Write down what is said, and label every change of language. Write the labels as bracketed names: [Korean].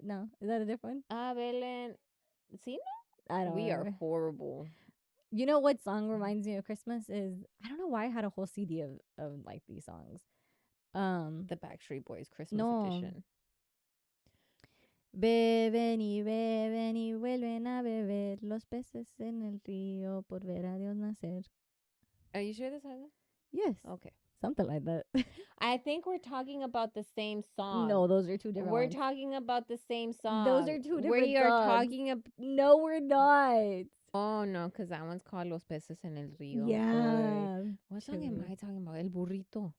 [English] No, is that a different one? Abelen. See, no? I don't know. We are horrible. You know what song reminds me of Christmas is, I don't know why I had a whole CD of like these songs. The Backstreet Boys Christmas edition. [Spanish] Beben y vuelven a beber los peces en el río por ver a Dios nacer. [English] Are you sure this has it? Yes. Okay. Something like that. I think we're talking about the same song. No, those are two different We're ones. talking about the same song. Those are two different We are songs. talking about... No, we're not. Oh, no, because that one's called Los Peces en el Río. Yeah. What song am I talking about? El Burrito.